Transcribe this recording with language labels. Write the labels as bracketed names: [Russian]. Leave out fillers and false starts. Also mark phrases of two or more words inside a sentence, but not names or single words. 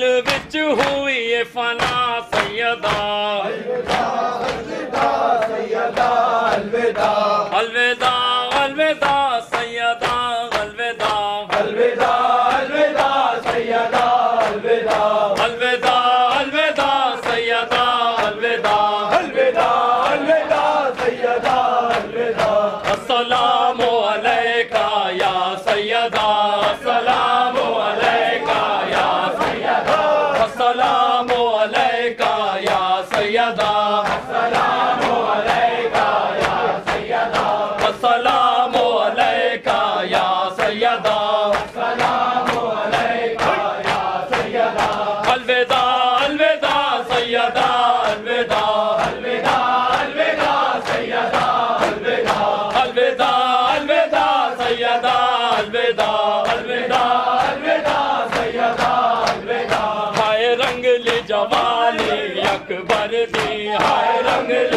[Urdu] وچ ہوئی یہ فنا سیدہ الوداع الوداع سیدہ الوداع الوداع الوداع سیدہ الوداع الوداع الوداع سیدہ الوداع الوداع الوداع سیدہ الوداع الوداع الوداع سیدہ الوداع [Arabic] السلام عليك يا سيدة السلام عليك يا سيدة السلام عليك يا سيدة السلام عليك يا سيدة السلام عليك يا سيدة السلام عليك يا سيدة [Urdu] الوداع الوداع سیدہ الوداع الوداع الوداع سیدہ الوداع الوداع الوداع سیدہ الوداع الوداع الوداع سیدہ الوداع [Punjabi] ਹਾਏ ਰੰਗਲੀ ਜਵਾਨੀ ਅਕਬਰ ਦੀ ਹਾਏ ਰੰਗਲੀ